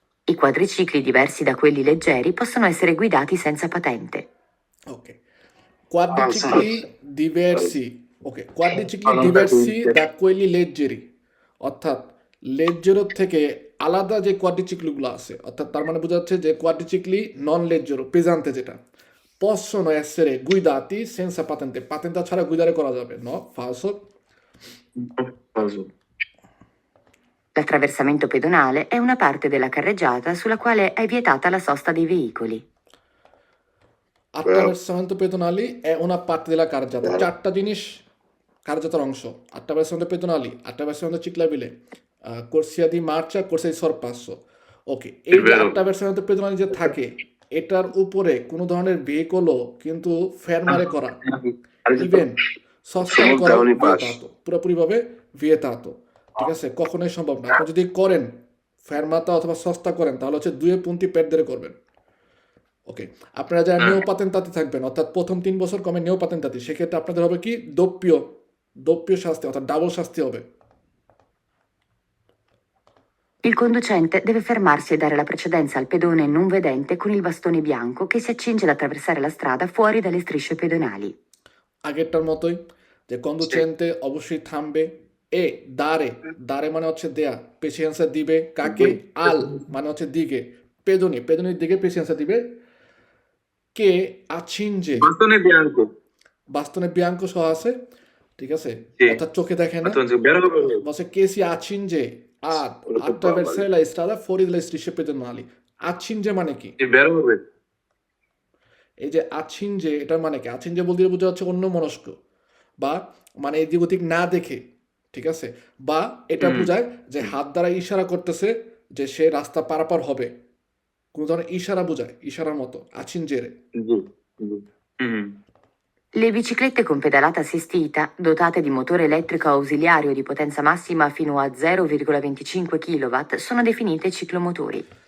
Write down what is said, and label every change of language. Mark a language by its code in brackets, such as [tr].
[it] I quadricicli diversi da quelli leggeri possono essere guidati senza patente. Ok, quadricicli diversi, ok, quadricicli diversi da quelli leggeri, [bn] অর্থাৎ লেজ্জেরো থেকে আলাদা যে কোয়াড্রিচিক্লিগুলো আছে, অর্থাৎ তার মানে বোঝা যাচ্ছে যে কোয়াড্রিচিক্লি নন লেজ্জেরো পেজান্তে যেটা [it] possono essere guidati senza patente. [bn] Patenta ছাড়া guidare করা যাবে, no? [it] Falso. Falso. L'attraversamento pedonale è una parte della carreggiata sulla quale è vietata la sosta dei veicoli. Attraversamento pedonali è una parte della carreggiata. [bn] চারটা জিনিস carreggiataর অংশ. [it] Attraversamento pedonali, attraversamento ciclabile, corsia di marcia, corsia di sorpasso. [bn] ওকে, এই যে [it] Vero. [bn] attraversamento pedonali যে থাকে, এটার উপরে কোনো ধরনের ভেহিকলও কিন্তু ফেরমারে করা, ইভেন সস্তায় করা vietato, পুরোপুরিভাবে vietato, ঠিক আছে, কখনোই সম্ভব না। আপনি যদি করেন ফেরমাতা অথবা সস্তা করেন, তাহলে হচ্ছে দুয়ে পুন্তি পেট ধরে করবেন। ওকে, আপনারা যারা নিও পাতেন্তাতে থাকবেন, অর্থাৎ প্রথম 3 বছর কমে নিও পাতেন্তাতে, সেক্ষেত্রে আপনাদের হবে কি doppio শাস্তি, অর্থাৎ ডাবল শাস্তি হবে। [it] Il conducente deve fermarsi e dare la precedenza al pedone non vedente con il bastone bianco che si accinge ad attraversare la strada fuori dalle strisce pedonali. [bn] আগেরটার মতোই, যে কন্ডুচেন্তে অবশ্যই থামবে, এ দারে মানে হচ্ছে দেয়া, পেশিয়েন্সা দিবে কাকে, আল মানে হচ্ছে দিকে, পেদনির দিকে পেশিয়েন্সা দিবে, কে আচিনজে [it] Bastone bianco. [bn] বাস্তনে বিয়াঙ্কো সহ আছে, ঠিক আছে, জি। অর্থাৎ চোখে দেখে না, [it] Attenzione, vero. [bn] বলছে K C আচিনজে [it] ad attraversare la strada fuori dalle strisce pedonali. [bn] আচিনজে মানে কি? [it] Sì, vero. [bn] এই যে আছিনজে, এটার মানে কি? আছিনজে বলতে বোঝা হচ্ছে অন্য মনস্ক, বা মানে এদিক ওদিক না দেখে, ঠিক আছে, বা এটা বোঝায় যে হাত দ্বারা ইশারা করতেছে যে সে রাস্তা পারাপার হবে, কোন ধরনের ইশারা বোঝায়, ইশারার মতো আছিনজেরে। Giù. Mm. [it] Le biciclette con pedalata assistita, dotate di motore elettrico ausiliario di potenza massima fino a 0,25 kW, sono definite ciclomotori.